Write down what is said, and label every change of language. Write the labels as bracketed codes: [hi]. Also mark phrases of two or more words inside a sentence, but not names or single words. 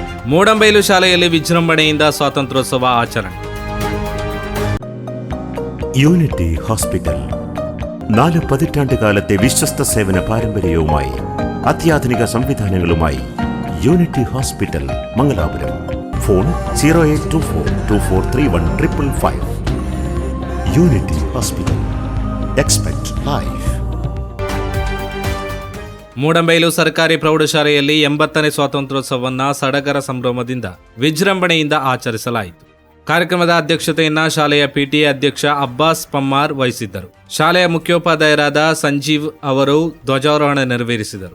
[kn] ಮೂಡಂಬೈಲು ಶಾಲೆಯಲ್ಲಿ ವಿಜೃಂಭಣೆಯಿಂದ ಸ್ವಾತಂತ್ರ್ಯೋತ್ಸವ ಆಚರಣೆ. [ml] യൂണിറ്റി ഹോസ്പിറ്റൽ 4 പതിറ്റാണ്ടുകാലത്തെ വിശ്വസ്ത സേവന പാരമ്പര്യവുമായി അത്യാധുനിക സംവിധാനങ്ങളുമായി യൂണിറ്റി ഹോസ്പിറ്റൽ മംഗലാപുരം. ഫോൺ 0824243155. യൂണിറ്റി ഹോസ്പിറ്റൽ. [en] expect life. [kn] ಮೂಡಂಬೈಲು ಸರ್ಕಾರಿ ಪ್ರೌಢಶಾಲೆಯಲ್ಲಿ 80ನೇ ಸ್ವಾತಂತ್ರ್ಯೋತ್ಸವವನ್ನು ಸಡಗರ ಸಂಭ್ರಮದಿಂದ ವಿಜೃಂಭಣೆಯಿಂದ ಆಚರಿಸಲಾಯಿತು. ಕಾರ್ಯಕ್ರಮದ ಅಧ್ಯಕ್ಷತೆಯನ್ನ ಶಾಲೆಯ ಪಿಟಿಎ ಅಧ್ಯಕ್ಷ ಅಬ್ಬಾಸ್ ಪಮ್ಮಾರ್ ವಹಿಸಿದ್ದರು. ಶಾಲೆಯ ಮುಖ್ಯೋಪಾಧ್ಯಾಯರಾದ ಸಂಜೀವ್ ಅವರು ಧ್ವಜಾರೋಹಣ ನೆರವೇರಿಸಿದರು.